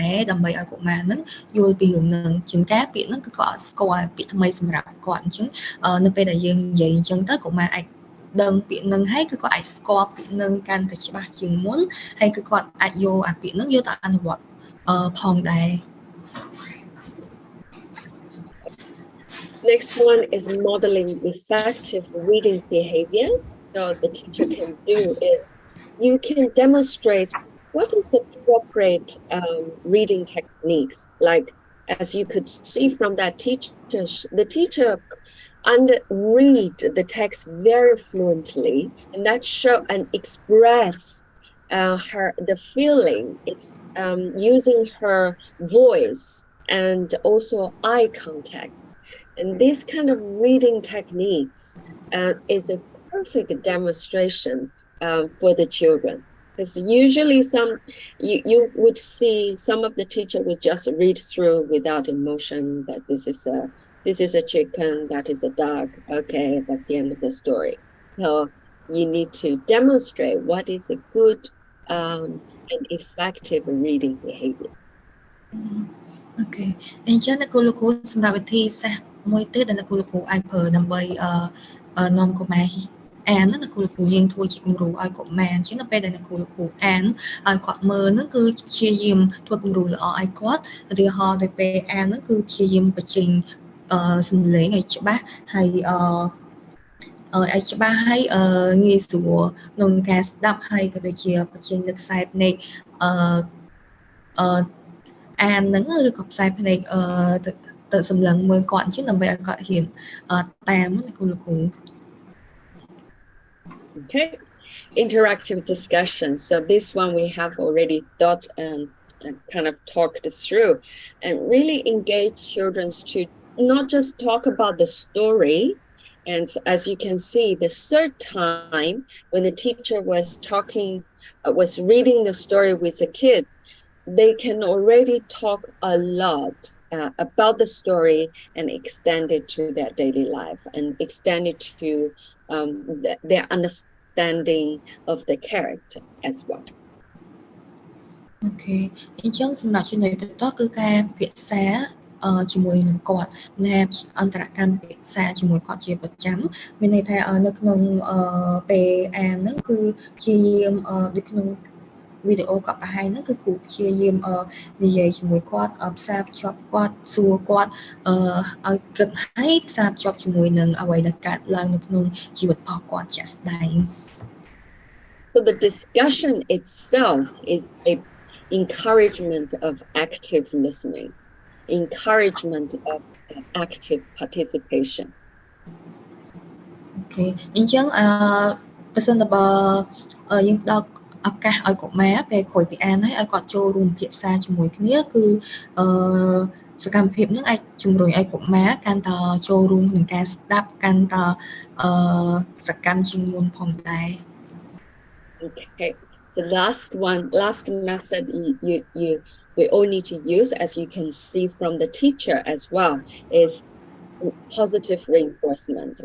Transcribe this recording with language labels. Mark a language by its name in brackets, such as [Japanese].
[Khmer] ដើម្បីឲ្យកុមារនឹងយល់ពីរឿងហ្នឹងជាងការពាក្យហ្នឹងគឺគាត់អត់ស្គាល់ពាក្យថ្មីសម្រាប់គាត់អញ្ចឹងនៅពេលដែលយើងនិយាយអញ្ចឹងទៅកុមារអាចដឹងពាក្យនឹងហើយគឺគាត់អាចស្គាល់ពាក្យនឹងកាន់តែច្បាស់ជាងមុនហើយគឺគាត់អាចយកអាពាក្យនឹងយកទៅអនុវត្តផងដែរ [English] Next one is modeling effective reading behavior. So the teacher can do is you can demonstrate what is appropriate reading techniques. Like as you could see from that teacher, the teacher read the text very fluently, and that show and express the feeling. It's using her voice and also eye contact. And this kind of reading techniques is a perfect demonstration for the children. Because usually you would see some of the teacher would just read through without emotion that this is a chicken, that is a dog. Okay, that's the end of the story. So you need to demonstrate what is a good and effective reading behavior. Okay. [Khmer] អញ្ចឹងអ្នកគ្រូលោកគ្រូសម្រាប់វិធីសាស្ត្រមួយទៀតដែលអ្នកគ្រូលោកគ្រូអាចប្រើដើម្បីនាំកុមារអានអ្នកគ្រូលោកគ្រូយើងធ្វើជាគំរូឲ្យកុមារអញ្ចឹងនៅពេលដែលអ្នកគ្រូលោកគ្រូអានឲ្យគាត់មើលហ្នឹងគឺព្យាយាមធ្វើគំរូល្អឲ្យគាត់ឧទាហរណ៍ទៅពេលអានហ្នឹងគឺព្យាយាមបញ្ចេញសំឡេងឲ្យច្បាស់ហើយ ឲ្យច្បាស់ហើយងាយស្រួលក្នុងការស្ដាប់ហើយក៏ដូចជាបញ្ចេញលើខ្សែភ្នែកអានហ្នឹងឬក៏ខ្សែភ្នែកទៅសម្លឹងមើលគាត់អញ្ចឹងដើម្បីឲ្យគាត់ហ៊ានតាមអ្នកគ្រូលោកគ្រូ [English] Okay, interactive discussion. So this one we have already thought and kind of talked through, and really engage children to not just talk about the story. And as you can see, the third time when the teacher was reading the story with the kids, they can already talk a lot about the story and extend it to their daily life and extend it to their understanding of the characters as well. [Khmer] Okay. អញ្ចឹងសម្រាប់ចំណុចបន្តគឺការពិភាក្សា ជាមួយនឹងគាត់ណាអន្តរកម្មភាសាជាមួយគាត់ជាប្រចាំមានន័យថានៅក្នុងពេលអានហ្នឹងគឺជាយាមដូចក្នុងវីដេអូគាត់បង្ហាញហ្នឹងគឺគ្រូព្យាយាមនិយាយជាមួយគាត់ផ្សារភ្ជាប់គាត់សួរគាត់ឲ្យគិតឲ្យផ្សារភ្ជាប់ជាមួយនឹងអ្វីដែលកើតឡើងនៅក្នុងជីវិតរបស់គាត់ជាក់ស្ដែង [English] So the discussion itself is a encouragement of active listening, encouragement of active participation. [Khmer] Okay អញ្ចឹងបើសិនបើយើងដល់ឱកាសឲ្យកុមារពេលក្រោយពីអានហើយឲ្យគាត់ចូលរួមពិភាក្សាជាមួយគ្នាគឺសកម្មភាពនឹងអាចជំរុញឲ្យកុមារកាន់តែចូលរួមក្នុងការស្ដាប់កាន់តែសកម្មជាងមុនផងដែរ [English] Okay, so last method we all need to use, as you can see from the teacher as well, is positive reinforcement.